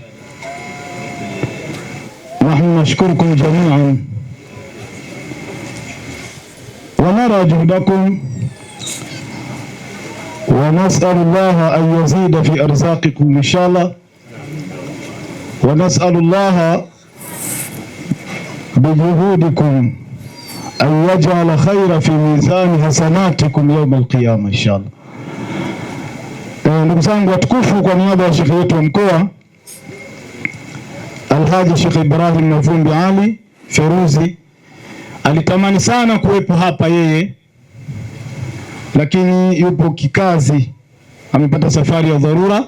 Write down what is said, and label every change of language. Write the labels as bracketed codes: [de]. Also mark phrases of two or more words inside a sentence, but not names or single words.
[ar] نحن نشكركم جميعا ونرى جهدكم ونسأل الله أن يزيد في أرزاقكم إن شاء الله، ونسأل الله بجهودكم أن يجعل خير في ميزان حسناتكم يوم القيامة إن شاء الله. [sw] Ndugu zangu watukufu, kwa niaba ya shekhi wetu wa mkoa Alhaji Sheikh Ibrahim Marhum Ali Feiruzi, alitamani sana kuwepo hapa yeye, lakini yupo kikazi, amepata safari ya dharura.